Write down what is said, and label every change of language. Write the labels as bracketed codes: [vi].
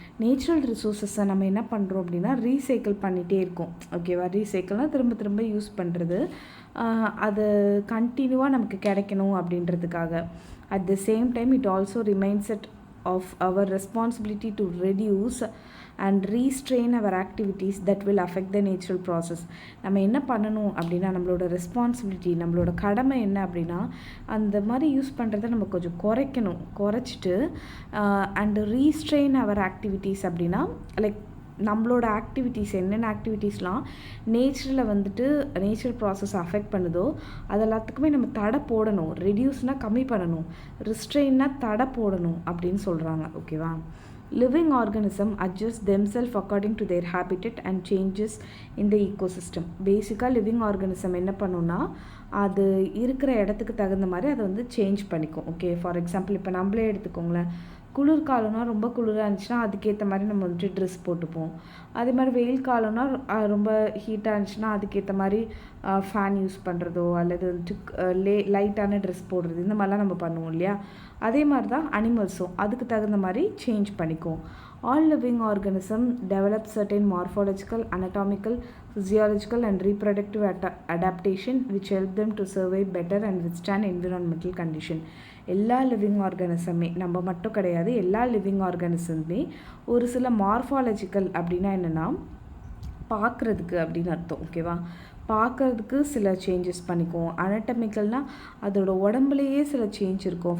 [ta] Natural ரிசோர்ஸஸை நம்ம என்ன பண்ணுறோம் அப்படின்னா ரீசைக்கிள் பண்ணிகிட்டே இருக்கோம். ஓகேவா? ரீசைக்கிள்னால் திரும்ப திரும்ப யூஸ் பண்ணுறது, அது கண்டினியூவாக நமக்கு கிடைக்கணும் அப்படின்றதுக்காக. [en] At the same time, it also reminds it of our responsibility to reduce and restrain our activities that will affect the natural process. [ta] நம்ம என்ன பண்ணணும் அப்படின்னா நம்மளோட ரெஸ்பான்சிபிலிட்டி, நம்மளோட கடமை என்ன அப்படின்னா அந்த மாதிரி யூஸ் பண்ணுறதை நம்ம கொஞ்சம் குறைச்சிட்டு [en] and restrain our activities [ta] அப்படின்னா லைக் நம்மளோட ஆக்டிவிட்டீஸ் என்னென்ன ஆக்டிவிட்டீஸ்லாம் நேச்சரில் வந்துட்டு நேச்சுரல் ப்ராசஸ் அஃபெக்ட் பண்ணுதோ அது எல்லாத்துக்குமே நம்ம தடை போடணும். ரெடியூஸ்னால் கம்மி பண்ணணும், ரிஸ்ட்ரெயின்னா தடை போடணும் அப்படின்னு சொல்கிறாங்க. ஓகேவா? [en] Living organism adjust themselves according to their habitat and changes in the ecosystem. [ta] பேசிக்காக லிவிங் ஆர்கனிசம் என்ன பண்ணுன்னா அது இருக்கிற இடத்துக்கு தகுந்த மாதிரி அதை வந்து சேஞ்ச் பண்ணிக்கும். ஓகே, ஃபார் எக்ஸாம்பிள் இப்போ நம்மளே எடுத்துக்கோங்களேன், குளிர்காலம்னா ரொம்ப குளிராக இருந்துச்சுன்னா அதுக்கேற்ற மாதிரி நம்ம வந்துட்டு ட்ரெஸ் போட்டுப்போம். அதே மாதிரி வெயில் காலம்னா ரொம்ப ஹீட்டாக இருந்துச்சுன்னா அதுக்கேற்ற மாதிரி ஃபேன் யூஸ் பண்ணுறதோ அல்லது வந்துட்டு லைட்டான ட்ரெஸ் போடுறது, இந்த மாதிரிலாம் நம்ம பண்ணுவோம் இல்லையா? அதே மாதிரி தான் அனிமல்ஸும் அதுக்கு தகுந்த மாதிரி சேஞ்ச் பண்ணிக்கும். [en] All living organisms develop certain morphological, anatomical, physiological and reproductive adaptation which help them to survive better and withstand environmental condition. [ta] எல்லா லிவிங் ஆர்கானிசமே, நம்ம மட்டும் கிடையாது, எல்லா லிவிங் ஆர்கானிசமே ஒரு சில மார்ஃபாலஜிக்கல் அப்படின்னா என்னென்னா பார்க்குறதுக்கு அப்படின்னு அர்த்தம். ஓகேவா? பார்க்குறதுக்கு சில சேஞ்சஸ் பண்ணிக்கும். அனட்டமிக்கல்னால் அதோட உடம்புலையே சில சேஞ்ச் இருக்கும்.